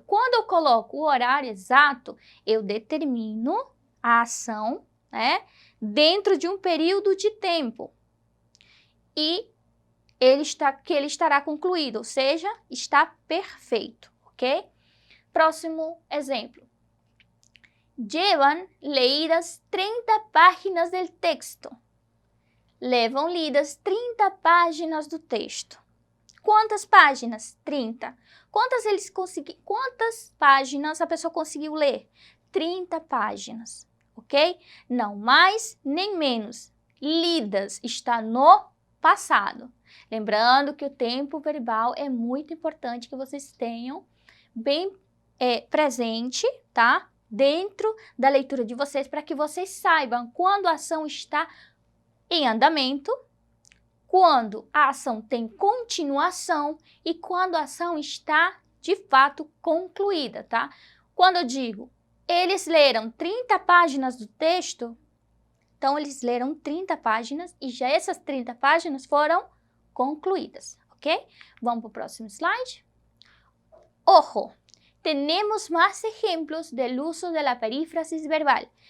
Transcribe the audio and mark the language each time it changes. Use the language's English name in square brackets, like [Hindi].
[Portuguese] Quando eu coloco o horário exato, eu determino a ação, né, dentro de um período de tempo. E ele estará concluído, ou seja, está perfeito, ok? Próximo exemplo. [Spanish] Llevan leídas 30 páginas [Portuguese] do texto. Levam lidas 30 páginas do texto. Quantas páginas? 30. Quantas páginas a pessoa conseguiu ler? 30 páginas, ok? Não mais nem menos. Lidas está no passado. Lembrando que o tempo verbal é muito importante que vocês tenham bem presente, tá? Dentro da leitura de vocês, para que vocês saibam quando a ação está em andamento, quando a ação tem continuação e quando a ação está, de fato, concluída, tá? Quando eu digo, eles leram 30 páginas do texto, então eles leram 30 páginas e já essas 30 páginas foram concluídas, ok? Vamos para o próximo slide. [Spanish] Ojo, tenemos más ejemplos del uso de la perífrasis verbal.